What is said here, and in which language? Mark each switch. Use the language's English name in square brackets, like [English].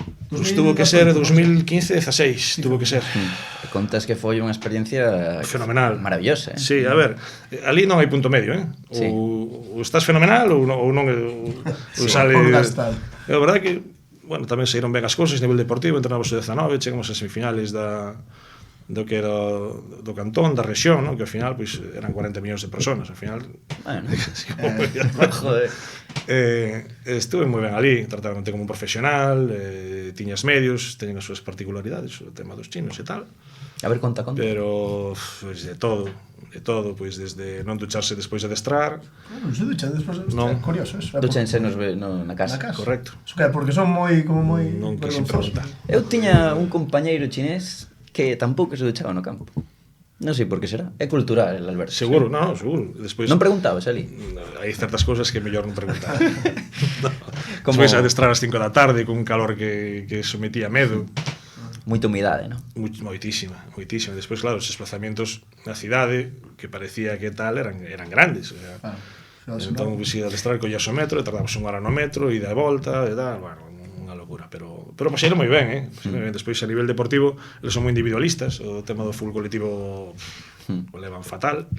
[Spanish] Pues tuvo que ser 2015-16, tuvo que ser. [Galician] Contas que foi unha experiencia fenomenal, maravillosa, Sí, a ver, ali non hai punto medio, ou estás fenomenal ou non sale. É verdade que, bueno, tamén saíron ben as cousas a nivel deportivo, entrenamos o 19, chegamos a semifinales do que era do cantón, da rexión, non? Que ao final pois eran 40 millóns de persoas, ao final. Bueno. [Spanish] Joder. [Galician] Estuve moi ben ali, trataronte como un profesional, tiñas medios, teñen as súas particularidades, o tema dos chinos e tal. A ver, conta. Pero, pois, de todo, pois, desde non ducharse despois de adestrar. Non se duchan despois de adestrar, curioso. Duchanse na casa. Correcto. Porque son moi non quise preguntar. Eu tiña un compañeiro chinés que tampouco se duchaba no campo. Non sei por que será. É cultural, el Alberto. Seguro, non, seguro. Despois, non preguntabas ali? Hai certas cousas que é mellor non preguntar. Despois adestrar ás 5 da tarde con un calor que sometía a medo. Moita humidade, non? Moitísima. Despois, claro, os desplazamientos na cidade, que parecía que tal, eran grandes. O sea, entón, se adestrar collías o metro, tardamos unha hora no metro, ida e volta, e tal, bueno, unha locura, pero paseiro moi ben, Despois a nivel deportivo, eles son moi individualistas, o tema do fútbol colectivo o levan fatal.